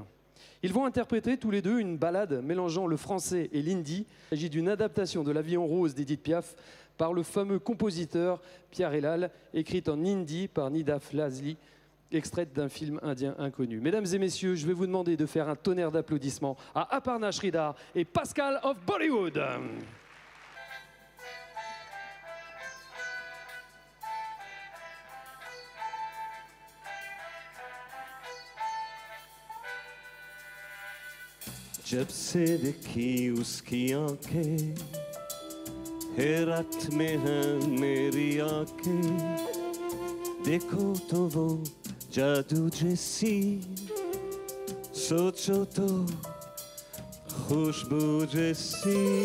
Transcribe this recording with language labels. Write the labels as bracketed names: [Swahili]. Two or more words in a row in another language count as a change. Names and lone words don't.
[French] Ils vont interpréter tous les deux une ballade mélangeant le français et l'hindi. Il s'agit d'une adaptation de La Vie en rose d'Edith Piaf par le fameux compositeur Pierre Elal, écrite en hindi par Nida Fazli, extraite d'un film indien inconnu. Mesdames et messieurs, je vais vous demander de faire un tonnerre d'applaudissements à Aparna Sridhar et Pascal of Bollywood. [Hindi] जब से देखी उसकी आंखें हैरत में हैं मेरी आंखें देखो तो वो जादू जैसी सोचो तो खुशबू जैसी